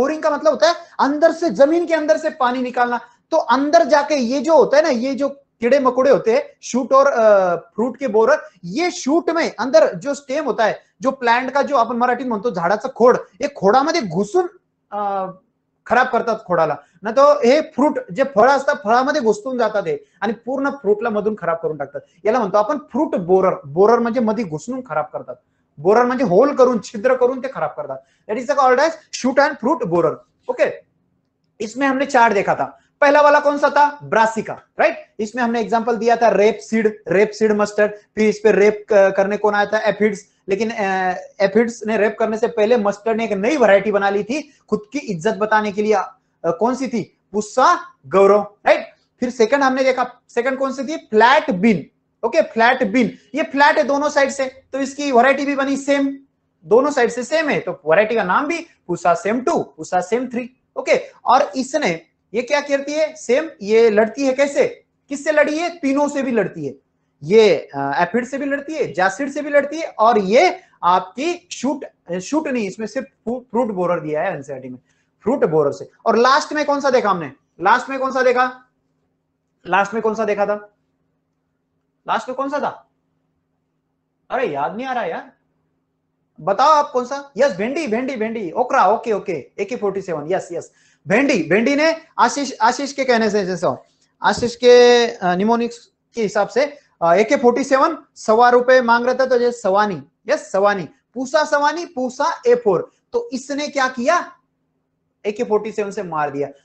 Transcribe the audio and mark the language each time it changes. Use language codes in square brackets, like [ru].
[hi] Boring का मतलब होता है अंदर से, जमीन के अंदर से पानी निकालना। तो अंदर जाके ये जो होता है ना, ये जो कीड़े मकोड़े होते हैं शूट और फ्रूट के बोरर, ये शूट में अंदर जो स्टेम होता है, जो प्लांट का जो [mr] आपण मराठीत म्हणतो झाडाचं खोड, हे खोडामध्ये घुसून खराब करतात खोडाला ना। तो हे फ्रूट जे फळ असतात फळामध्ये घुसून जातात हे आणि पूर्ण फ्रूटला मधून खराब करून टाकतात। याला म्हणतो आपण फ्रूट बोरर म्हणजे मध्ये घुसून खराब करतात। बोरर म्हणजे होल करून, छिद्र करून ते खराब करतात। [en] That is called as shoot and fruit borer. [hi] Okay इसमें हमने चार्ट देखा था। पहला वाला कौन सा था? Brassica, right? इसमें हमने एग्जांपल दिया था रेपसीड मस्टर्ड। फिर इस पे रेप करने कौन आया था? एफिड्स। लेकिन एफिड्स ने रेप करने से पहले मस्टर्ड ने एक नई वैरायटी बना ली थी खुद की इज्जत बताने के लिए। कौन सी थी? पुस्सा गौरव, राइट? फिर सेकंड हमने देखा, सेकंड कौन सी थी? Flat bean. Okay flat bean, ये फ्लैट है दोनों साइड से, तो इसकी वैरायटी भी बनी सेम, दोनों साइड से सेम है, तो वैरायटी का नाम भी Pusa same 2, Pusa same 3। Okay और इसने ये क्या करती है? सेम ये लड़ती है। कैसे? किससे लड़ी है? तीनों से भी लड़ती है। ये एफिड से भी लड़ती है, जैसिड से भी लड़ती है, और ये आपकी शूट नहीं, इसमें सिर्फ फ्रूट बोरर दिया है एनसीईआरटी में। फ्रूट बोरर से। और लास्ट में कौन सा देखा हमने, लास्ट में कौन सा देखा, लास्ट में कौन सा देखा था, लास्ट में कौन सा था, अरे याद नहीं आ रहा यार, बताओ आप कौन सा। यस भेंडी, भेंडी भेंडी, ओकरा, okay okay, AK-47, yes yes भेंडी। भेंडी ने आशीष के कहने से, जैसे आशीष के निमोनिक्स के हिसाब से AK-47 ₹1.25 मांग रहा था, तो जैसे सवानी, यस सवानी, पूसा सवानी, पूसा A4, तो इसने क्या किया, AK-47 से मार दिया।